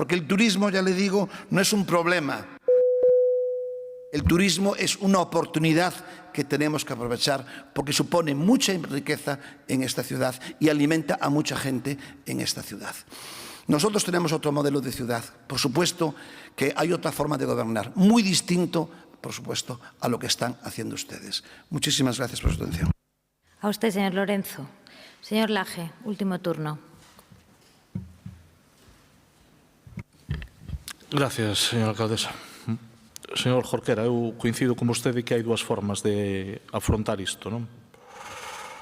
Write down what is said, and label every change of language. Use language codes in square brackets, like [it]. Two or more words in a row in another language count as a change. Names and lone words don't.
[es] Porque el turismo, ya le digo, no es un problema. El turismo es una oportunidad que tenemos que aprovechar porque supone mucha riqueza en esta ciudad y alimenta a mucha gente en esta ciudad. Nosotros tenemos otro modelo de ciudad. Por supuesto que hay otra forma de gobernar, muy distinto, por supuesto, a lo que están haciendo ustedes. Muchísimas gracias por su atención. A usted, señor Lorenzo. Señor Laje, último turno. Gracias, señora alcaldesa. [gl] Señor Jorquera, eu coincido con vostede que hai dúas formas de afrontar isto, non?